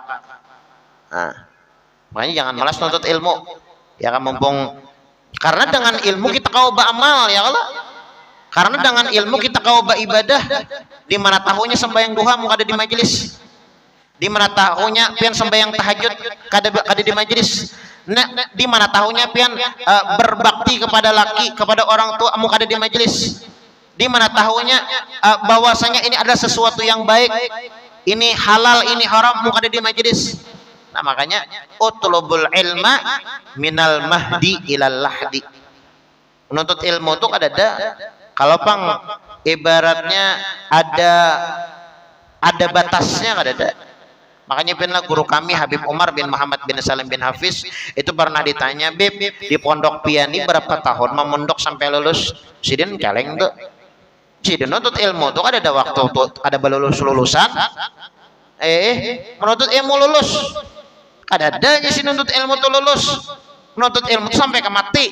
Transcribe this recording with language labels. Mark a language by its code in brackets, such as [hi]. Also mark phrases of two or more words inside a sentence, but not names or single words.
[id] Nah, makanya jangan malas menuntut ilmu. Ya kan, mumpung karena dengan ilmu kita kau beramal ya Allah. Karena dengan ilmu kita kau beribadah. Di mana tahunya sembahyang duha mau ada di majelis. Di mana tahunya pian sembahyang tahajud kada di majelis. Nah, di mana tahunya pian berbakti kepada laki, kepada orang tua mau ada di majelis. Di mana tahunya bahwasanya ini adalah sesuatu yang baik. Ini halal, ini haram mau ada di majelis. Nah, makanya [ar] اطلبوا العلم من المهد إلى اللحد. [id] Menuntut ilmu itu ada kalau pang ibaratnya ada batasnya ada. Makanya pernah guru kami Habib Umar bin Muhammad bin Salim bin Hafiz itu pernah ditanya, "Bib, di pondok piani berapa tahun memondok sampai lulus?" Sidin caleng tuh. Sidin menuntut ilmu tuh ada waktu tuh, ada lulusan. Menuntut ilmu lulus. Ada aja sih nuntut ilmu tuh lulus. Menuntut ilmu tuh sampai ke mati.